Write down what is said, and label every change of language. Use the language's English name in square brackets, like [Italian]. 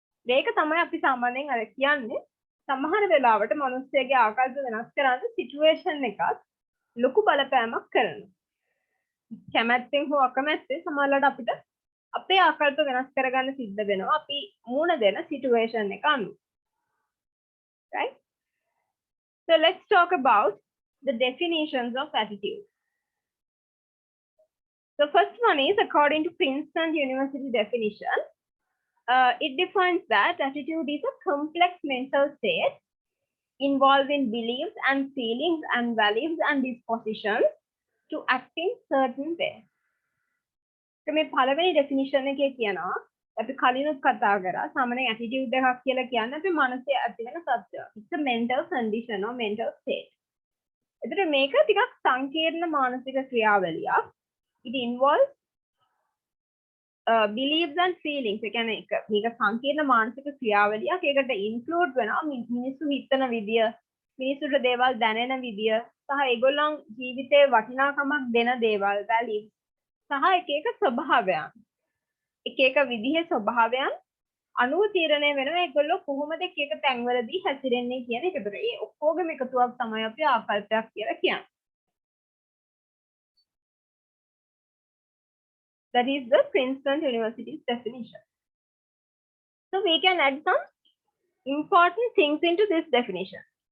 [Sinhala] මේක තමයි අපි සාමාන්‍යයෙන් අර කියන්නේ සමහර වෙලාවට මිනිස්සෙගේ ආකල්ප වෙනස් කරන්න සිටුේෂන් එකක් ලොකු බලපෑමක් කරනවා. කැමැත්තෙන් හෝ අකමැත්තෙන් සමහරවිට අපිට අපේ ආකල්ප වෙනස් කරගන්න සිද්ධ වෙනවා අපි මුණ දෙන සිටුේෂන් එක අනුව. [English] Right? So let's talk about the definitions of attitude. The first one is according to Princeton University definition. It defines that attitude is a complex mental state involving beliefs and feelings and values and dispositions to act in certain ways. [Sinhala] So මේ පළවෙනි definition එකේ කියනවා අපි කලිනුත් කතා කරා සාමාන්‍ය attitude එකක් කියලා කියන්නේ අපේ මනසේ ඇති වෙන තත්ත්වය. [English] It's a mental condition or mental state. [Sinhala] ඒතර මේක ටිකක් සංකීර්ණ මානසික ක්‍රියාවලියක්. [English] It involves beliefs and feelings. [Sinhala] ඒ කියන්නේ මේක සංකීර්ණ මානසික ක්‍රියාවලියක්. ඒකට include වෙනවා මිනිස්සු හිතන විදිය, මිනිස්සුන්ට දේවල් දැනෙන විදිය, සහ ඒගොල්ලන් ජීවිතේ වටිනාකමක් දෙන දේවල්, values, සහ එක එක ස්වභාවයන්. එක එක විදිහේ ස්වභාවයන් අනුව තීරණය වෙනවා ඒගොල්ලෝ කොහොමද එක එක තැන්වලදී හැසිරෙන්නේ කියන එක. ඒතර ඒ ඔක්කොගේම එකතුවක් තමයි අපි ආකල්පයක් කියලා කියන්නේ. [English] That is the Princeton University's definition. So we can add some important things into this definition.